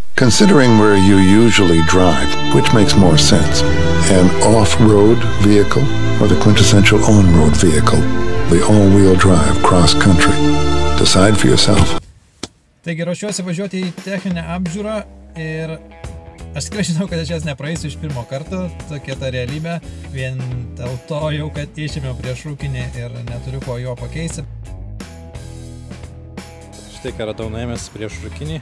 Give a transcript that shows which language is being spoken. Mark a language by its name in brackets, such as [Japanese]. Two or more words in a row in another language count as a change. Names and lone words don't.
[English] Considering where you usually drive, which makes more sense? An off-road vehicle or the quintessential on-road vehicle? The all-wheel drive cross-country. Decide for yourself. [Lithuanian] Taigi ruošiuosi važiuoti į techninę apžiūrą ir aš tikrai žinau, kad aš jas nepraeisiu iš pirmo karto, tokia ta realybė, vien dėl to jau, kad išėmiau priešrūkinį ir neturiu ko jo pakeisti. Štai ką radau nuėmęs priešrūkinį.